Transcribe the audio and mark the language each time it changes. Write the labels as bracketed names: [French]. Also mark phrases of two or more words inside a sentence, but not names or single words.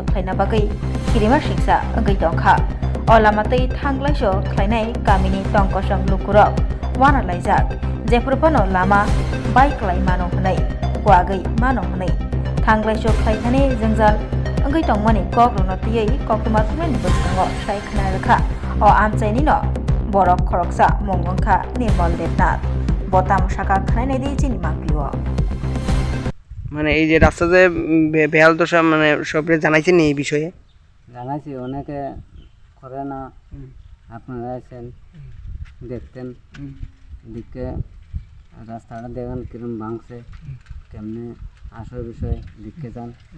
[Kok Borok] khlaina bagai kirima siksa angai dongkha o lama tei thanglai khlainai kamini tongkosam lukurok wana laijak jephurpano lama bai klaima no hnai kuagoi mano hnai thanglai khlainani jangjal angai tongmani kokrono tiyei koktuma thmeni boskango sai khna rakha o amchaini no borok khoroksa mongongkha Nirmal Devnath botam shaka khlainai dei chini makliwo [Bangla] মানে এই যে রাস্তা যে বেহাল দশা মানে সবরে জানাইছেন এই বিষয়ে জানাইছি অনেকে করে না আপনারা আছেন দেখতেন দিকে রাস্তাটা দেখেন কিরম ভাঙছে কেমনে আসল বিষয় দেখতে যান